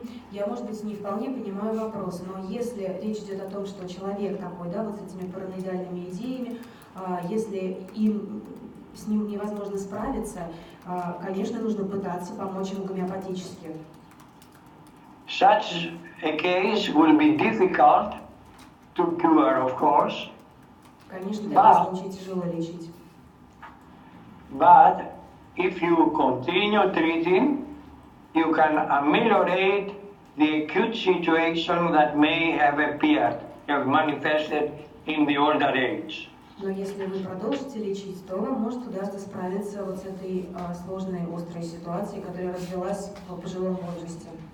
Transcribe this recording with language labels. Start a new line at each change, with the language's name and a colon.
Russian: Я, может быть, не вполне понимаю вопрос, но если речь идет о том, что человек такой, да, вот с этими параноидальными идеями, если с ним невозможно справиться, конечно, нужно пытаться помочь ему гомеопатически.
English: such a case will be difficult to cure, of course.
Russian: Конечно, такой случай тяжело лечить.
English: But if you continue treating, you can ameliorate the acute situation that may have appeared, have manifested in the older age.
Russian: Но если вы продолжите лечить, то вам может удастся справиться вот с этой сложной, острой ситуацией, которая развилась в пожилом возрасте.